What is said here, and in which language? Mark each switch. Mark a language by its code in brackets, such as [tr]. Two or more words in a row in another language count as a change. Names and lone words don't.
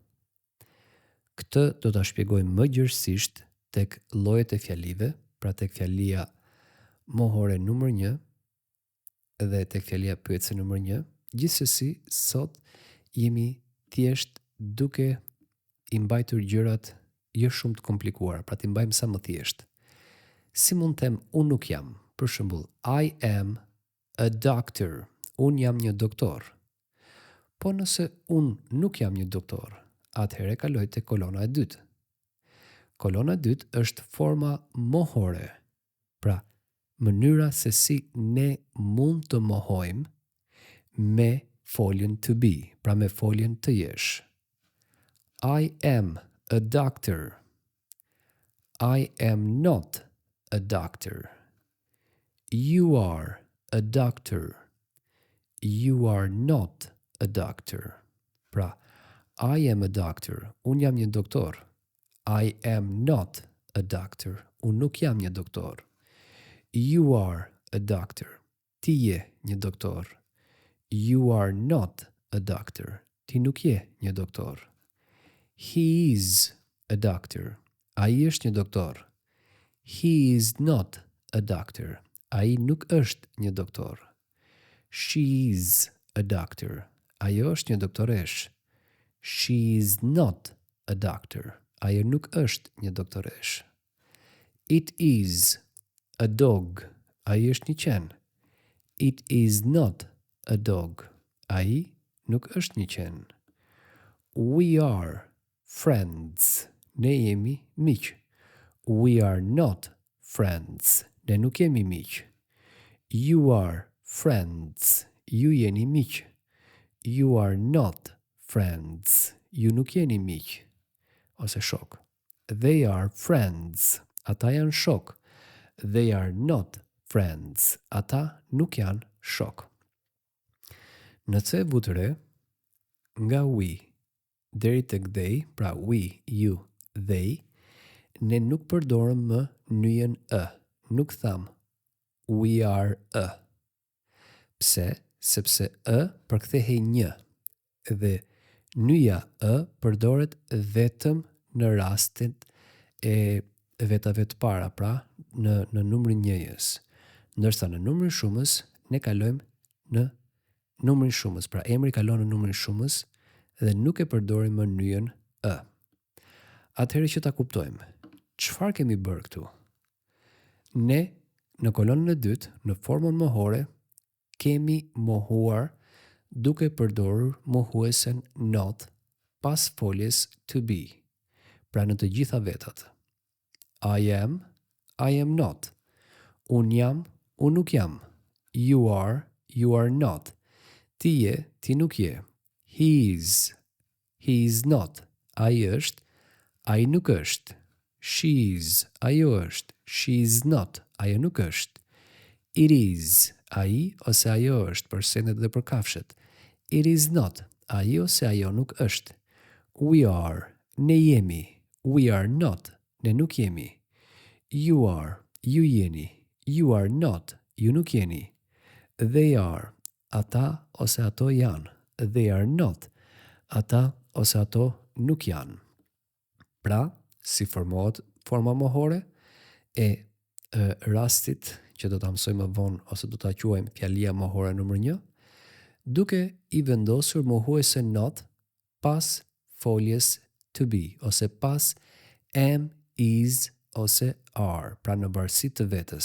[sq] Këtë do ta shpjegojmë më gjerësisht tek llojet e fjalive, pra tek fjalia mohore numër 1 dhe tek fjalia pyetëse numër 1. Gjithsesi, sot jemi thjesht duke i mbajtur gjërat jo shumë të komplikuara, pra t'i mbajmë sa më thjesht. Si mund të them unë nuk jam? Për shembull, [en] I am a doctor. [sq] Unë jam një doktor. Po nëse unë nuk jam një doktor, atëherë kaloj te kolona e dytë. Kolona e dytë është forma mohore. Pra, mënyra se si ne mund të mohojmë me foljen [en] to be, [sq] pra me foljen të jesh. [en] I am a doctor. I am not a doctor. You are a doctor. You are not a doctor. [sq] Pra, [en] I am a doctor. [sq] Unë jam një doktor. [en] I am not a doctor. [sq] Unë nuk jam një doktor. [en] You are a doctor. [sq] Ti je një doktor. [en] You are not a doctor. [sq] Ti nuk je një doktor. [en] He is a doctor. [sq] Ai është një doktor. [en] He is not a doctor. [sq] Ai nuk është një doktor. [en] She's a doctor. [sq] Ajo është një doktoresh. [en] She's not a doctor. [sq] Ajo nuk është një doktoresh. [en] It is a dog. [sq] Ai është një qen. [en] It is not a dog. [sq] Ai nuk është një qen. [en] We are friends. [sq] Ne jemi miq. [en] We are not friends. [sq] Ne nuk jemi miq. [en] You are friends. [sq] Ju jeni miq. [en] You are not friends. [sq] Ju nuk jeni miq. Ose shok. [en] They are friends. [sq] Ata janë shok. [en] They are not friends. [sq] Ata nuk janë shok. Në C butëre, nga we, deri tek they, pra [en] we, you, they, [sq] ne nuk përdorëm më nyjen e. Nuk tham, [en] we are a. [sq] Pse? Sepse e përkthehej një. Dhe nyja e përdoret vetëm në rastin e vetave të para, pra në numrin njëjës. Ndërsa në numrin shumës, ne kalojmë në numrin shumës, pra emri kalon në numrin shumës dhe nuk e përdorim më nyjen e. Atëherë që ta kuptojmë, çfarë kemi bërë këtu? Ne në kolonën e dytë, në formën mohore, kemi mohuar duke përdorur mohuesen not pas foljes [en] to be, [sq] pra në të gjitha vetat. [en] I am not. [sq] Unë jam, unë nuk jam. [en] You are not. [sq] Ti je, ti nuk je. [en] He is not. [sq] Ai është, ai nuk është. She's, ajo është. [en] She's not, [sq] ajo nuk është. [en] It is, [sq] ai ose ajo është për sendet dhe për kafshët. [en] It is not, [sq] ai ose ajo nuk është. [en] We are, [sq] ne jemi. [en] We are not, [sq] ne nuk jemi. [en] You are, [sq] ju jeni. [en] You are not, [sq] ju nuk jeni. [en] They are, [sq] ata ose ato janë. [en] They are not, [sq] ata ose ato nuk janë. Pra, si formohet forma mohore e rastit që do ta mësojmë më vonë ose do ta quajmë fjalia mohore numër 1, duke i vendosur mohuesen not pas foljes [en] to be [sq] ose pas am, is ose are, pra në varësi të vetës.